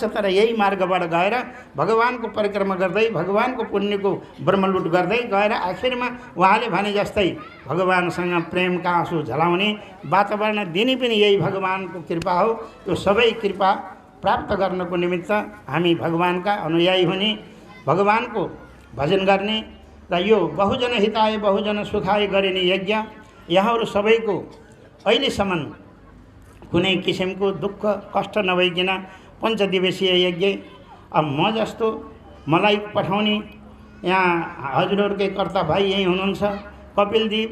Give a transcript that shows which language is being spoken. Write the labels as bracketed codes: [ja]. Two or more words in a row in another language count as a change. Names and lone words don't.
[ne] तर यही मार्गबाट गएर भगवानको परिक्रमा गर्दै, भगवानको पुण्यको ब्रह्मलुट गर्दै गएर आखिरमा उहाँले भने जस्तै भगवानसँग प्रेमका आँसु झलाउने वातावरण दिने पनि यही भगवानको कृपा हो। यो सबै कृपा प्राप्त गर्नको निमित्त हामी भगवानका अनुयायी हुने, भगवानको भजन गर्ने र यो [sa] बहुजन हिताय बहुजन सुखाय [ne] गरिने यज्ञ यहाँहरू सबैको अहिलेसम्म कुनै किसिमको दुःख कष्ट नभइकन पञ्चदिवसीय यज्ञ। अब म जस्तो मलाई पठाउने यहाँ हजुरहरूकै कर्ता भाइ यहीँ हुनुहुन्छ, कपिलदेव।